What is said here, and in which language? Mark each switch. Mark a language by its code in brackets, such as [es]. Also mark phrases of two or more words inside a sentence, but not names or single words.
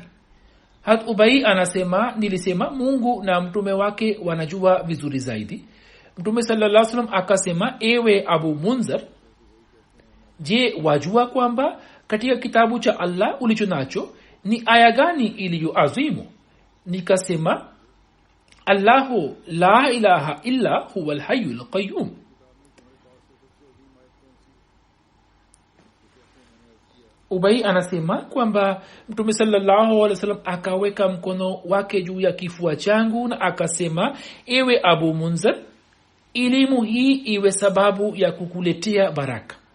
[sw] hat Ubay anasema, nilisema Mungu na mtume wake wanajua vizuri zaidi. Mtume [ar] صلى الله عليه وسلم [sw] akasema, ewe Abu Munzir, je, wajua kwamba katika kitabu cha Allah ulicho nacho ni aya gani iliyo azimu? [ar] Nikasema, الله لا إله إلا هو الحي القيوم. [sw] Ubay anasema kwamba Mtume [ar] صلى الله عليه وسلم [sw] akaweka mkono wake juu ya kifua changu na akasema, ewe Abu Munzir, elimu hii iwe sababu ya kukuletea baraka.